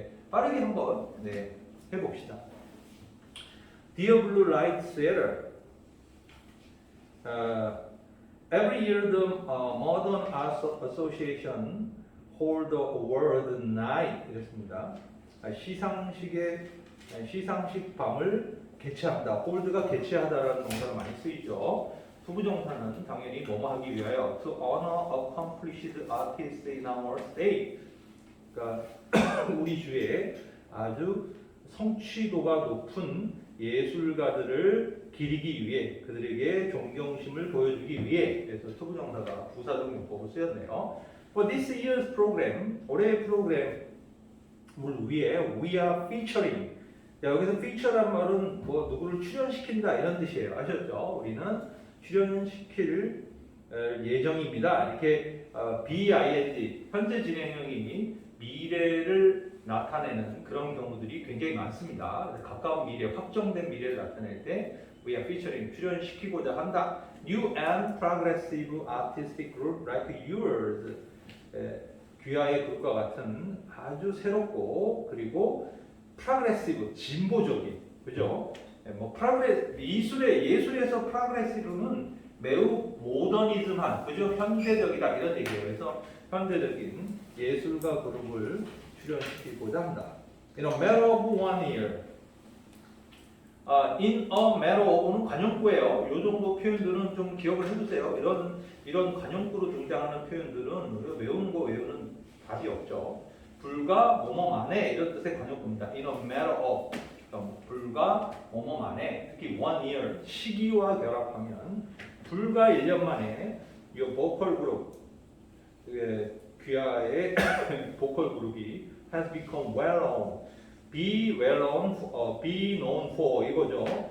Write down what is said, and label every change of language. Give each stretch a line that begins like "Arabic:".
Korean: 빠르게 한번 해봅시다.
English: Dear Blue Light Sweater, every year the Modern Arts Association hold a world night 이랬습니다.
Korean: 시상식 밤을 개최합니다. hold가 개최하다라는 동사가 많이 쓰이죠. 투부정사는 당연히 뭐뭐 하기 위하여
English: to honor accomplished artists in our state.
Korean: 그러니까 우리 주에 아주 성취도가 높은 예술가들을 기리기 위해 그들에게 존경심을 보여주기 위해 그래서 투부정사가 부사적 용법을 쓰였네요.
English: For this year's program,
Korean: 올해의 프로그램을 위해
English: we are featuring.
Korean: 자, 여기서 feature란 말은 뭐 누구를 출연시킨다 이런 뜻이에요. 아셨죠? 우리는 출연시킬 예정입니다. 이렇게 BING 현재 진행형이 미래를 나타내는 그런 경우들이 굉장히 많습니다. 가까운 미래, 확정된 미래를 나타낼 때
English: we are featuring
Korean: 출연시키고자 한다.
English: New and progressive artistic group like yours.
Korean: 귀하의 그룹과 같은 아주 새롭고 그리고 프로그레시브 진보적인 그죠? 뭐 예술에서 프로그레시브는 매우 모더니즘한 그죠? 현대적이다 이런 얘기예요. 그래서 현대적인 예술가 그룹을 출연시키고자 한다.
English: In a matter of 1 year. In a matter of
Korean: 는 관용구예요. 이 정도 표현들은 좀 기억을 해두세요. 이런 관용구로 등장하는 표현들은 우리가 외우는 거 외우는 답이 없죠. 불과 뭐뭐 만에 이런 뜻의 관용구입니다.
English: In a matter of
Korean: 불과 뭐뭐 만에 특히 1 year 시기와 결합하면 불과 1년 만에 이 보컬 그룹 귀하의 보컬 그룹이
English: has become well known, be well known, be known for
Korean: 이거죠.